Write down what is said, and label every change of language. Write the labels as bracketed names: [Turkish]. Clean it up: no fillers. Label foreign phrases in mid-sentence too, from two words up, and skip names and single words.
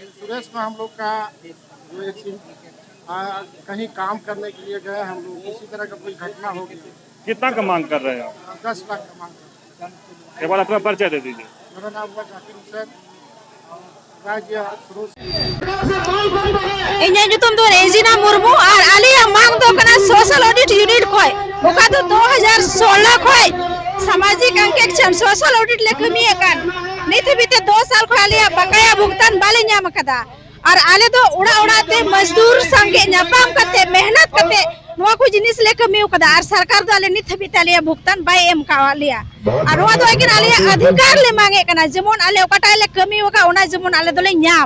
[Hindi] इंश्योरेंस में हम लोग का जो एक कहीं काम करने के लिए गए हम लोग, इसी तरह का कोई घटना हो गई, कितना का मांग कर रहे हैं? 10 लाख का मांग कर रहे हैं। एक बार अपना परिचय दे दीजिए। मेरा नाम हुआ जाकिर हुसैन, राज्य स्रोत [Santali] ᱤᱧᱟᱹᱜ ᱧᱩᱛᱩᱢ ᱫᱚ ᱨᱮᱡᱤᱱᱟ ᱢᱩᱨᱢᱩ ᱟᱨ ᱟᱞᱮᱭᱟᱜ ᱢᱟᱝ ᱫᱚ ᱠᱟᱱᱟ [English] social audit [Santali] यूनिट ᱠᱷᱚᱡ ᱚᱠᱟ ᱫᱚ 2016 ᱠᱷᱚᱡ [Hindi] सामाजिक अंकेक्षण [English] social audit [Santali] ले कमिए कान नित बीते 2 साल खो आलिया [Hindi] बकाया भुगतान [Santali] बाले नाम कदा और आले दो उड़ा उड़ाते मजदूर संगे नापाम करते मेहनत करते नोआ को जिनिस ले कमियो कदा और सरकार दो आले नित बीते आलिया भुगतान बाय एम कावालिया और नोआ दो एकिन आलिया अधिकार ले मांगे कना जेमन आले ओकाटा ले कमियो का ओना जेमन आले दोले न्याम।